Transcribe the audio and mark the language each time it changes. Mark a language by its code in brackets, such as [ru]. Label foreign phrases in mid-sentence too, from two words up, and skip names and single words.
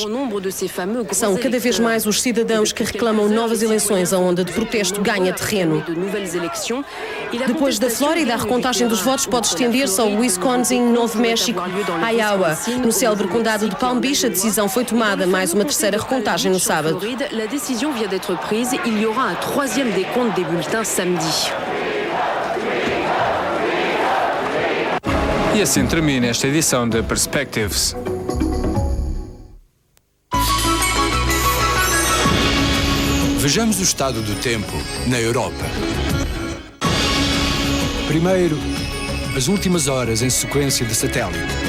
[pt] São cada vez mais os cidadãos que reclamam novas eleições, a onda de protesto ganha terreno. Depois da Flórida, a recontagem dos votos pode estender-se ao Wisconsin, Novo México, Iowa. No célebre condado de Palm Beach, a decisão foi tomada, mais uma terceira recontagem no sábado. [fr] La décision vient d'être prise. Il y aura un troisième décompte des bulletins samedi. [pt] E assim termina esta edição de Perspectives. Vejamos o estado do tempo na Europa. Primeiro, as últimas horas em sequência de satélite.